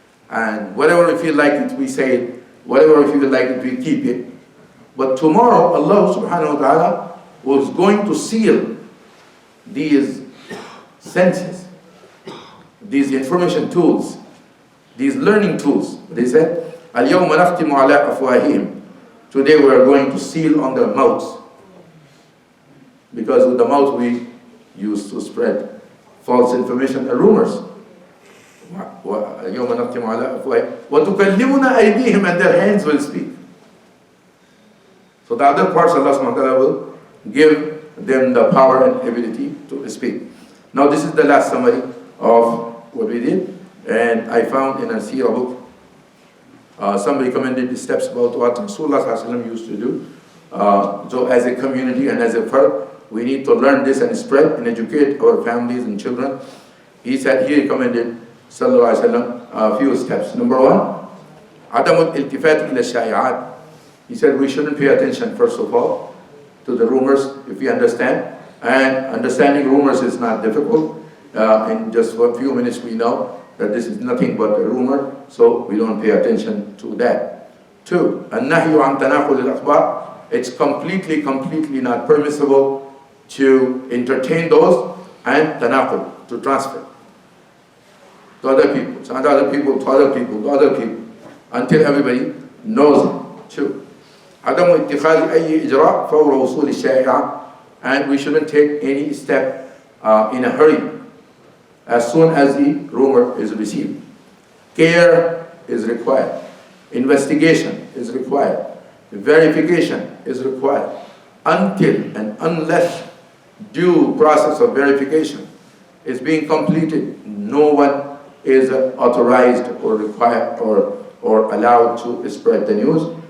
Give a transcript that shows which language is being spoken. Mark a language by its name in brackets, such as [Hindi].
[English] And whatever we feel like it, we say it. Whatever we feel like it, we keep it. But tomorrow, Allah subhanahu wa ta'ala was going to seal these senses, these information tools, these learning tools. They said, [Arabic] الْيَوْمَ نَخْتِمُ عَلَىٰ أَفْوَاهِهِمْ. [English] Today we are going to seal on their mouths. Because with the mouth we used to spread false information and rumors. [Arabic] الْيَوْمَ نَخْتِمُ عَلَىٰ أَفْوَاهِهِمْ وَتُكَلِّمُنَا أَيْدِيهِمْ, [English] and their hands will speak. So the other parts Allah subhanahu wa ta'ala will give them the power and ability to speak. Now this is the last summary of what we did. And I found in a seerah book, somebody recommended the steps about what Rasulullah used to do. So as a community and as a firm, we need to learn this and spread and educate our families and children. He recommended Sallallahu Alaihi Wasallam a few steps. Number one, [Arabic] عدم الالتفات إلى الشائعات. [English] He said we shouldn't pay attention, first of all, to the rumors, if we understand. And understanding rumors is not difficult. In just a few minutes we know that this is nothing but a rumor, so we don't pay attention to that. Two, [Arabic] النهي عن تناقل الأخبار. [English] It's completely not permissible to entertain those and tanaqul, to transfer to other people, to other people, to other people, to other people, until everybody knows it. Two, [Arabic] عدم اتخاذ أي إجراء فور وصول الشائعة. [English] And we shouldn't take any step in a hurry as soon as the rumor is received. Care is required. Investigation is required. Verification is required. Until and unless due process of verification is being completed, no one is authorized or required or allowed to spread the news.